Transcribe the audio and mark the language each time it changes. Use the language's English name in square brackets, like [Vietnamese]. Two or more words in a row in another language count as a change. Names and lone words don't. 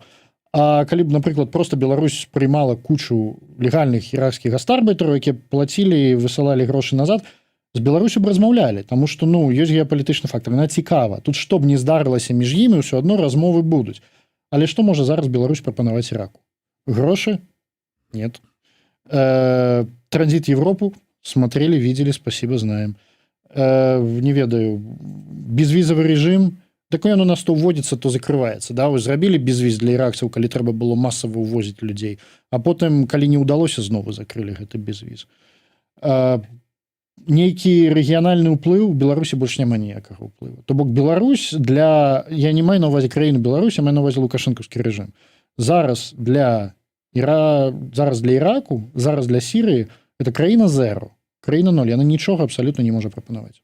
[Belarusian] А калі б, напрыклад, просто Беларусь прыймала кучу легальных іракскіх гастарбайтараў, якія плацілі, высылалі грошы назад, з Беларусю б размаўлялі, таму што, ну, ёсць геапалітычны фактор, яна цікава. Тут што б не здарылася між імі, ўсё адно размовы будуць. Але што можа зараз Беларусь прапанаваць Іраку? Грошы? [Russian] Нет. Транзит в Европу смотрели, видели, спасибо, знаем. [Belarusian] Не ведаю, безвізавы рэжым, [Russian] так он у нас то вводится, то закрывается. Да? [Belarusian] Вы зрабілі безвіз для іракцаў, калі трэба было масава ўвозіць людзей, а потым, калі не ўдалося, знову закрылі гэты безвіз. Нейкі рэгіянальны ўплыў, у Беларусі больш няма ніякага ўплыву. То бок Беларусь для... Я не маю на ўвазе краіну Беларусь, я маю на ўвазе лукашэнкаўскі рэжым. Зараз для Іраку, зараз для Сірыі это краіна зеро, краіна 0, яна нічога абсалютна не можа прапанаваць.